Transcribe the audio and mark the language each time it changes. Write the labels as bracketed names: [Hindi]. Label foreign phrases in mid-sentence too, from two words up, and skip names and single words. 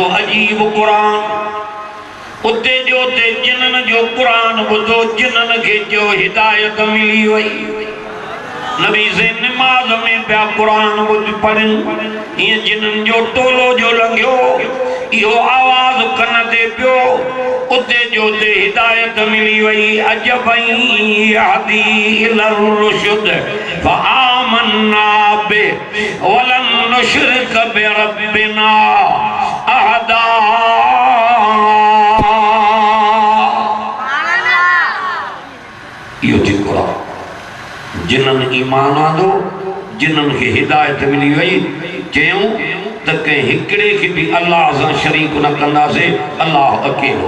[Sindhi] अजीब कुरान उते जो ते जिन्हनि जो कुरान ॿुधो जिन्हनि खे जो हिदायत मिली वई नबी से नमाज में पिया कुरान पढ़नि ईअं जिन्हनि जो टोलो जो लंघियो इहो आवाज़ कन ते पियो उते जो ते हिदायत मिली वई अजबई [Arabic] يهدي إلى الرشد فآمنا به ولن نشرك بربنا أحدا [Sindhi] इहो थी कुरान जिन्हनि ईमान आंदो जिन्हनि खे हिदायत मिली वई चयूं त कंहिं हिकिड़े खे बि अल्लाह सां शरीक न कंदासीं अल्लाह अकेलो